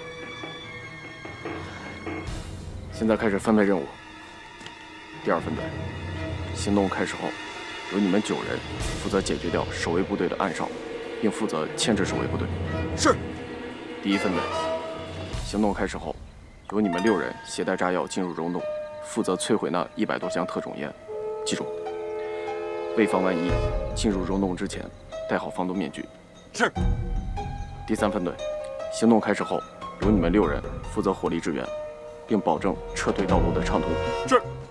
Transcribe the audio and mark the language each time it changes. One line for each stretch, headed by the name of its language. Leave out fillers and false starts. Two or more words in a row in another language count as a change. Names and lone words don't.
Chinese: 现在开始分配任务。第2分队，行动开始后，由你们9人负责解决掉守卫部队的暗哨，并负责牵制守卫部队。是。第1分队，行动開始後，由你們6人攜帶炸藥進入溶洞，負責摧毀那100多箱特種煙。記住，為防萬一，進入溶洞之前戴好防毒面具。是。第3分隊，行動開始後，由你們6人負責火力支援，並保證撤退道路的暢通。是。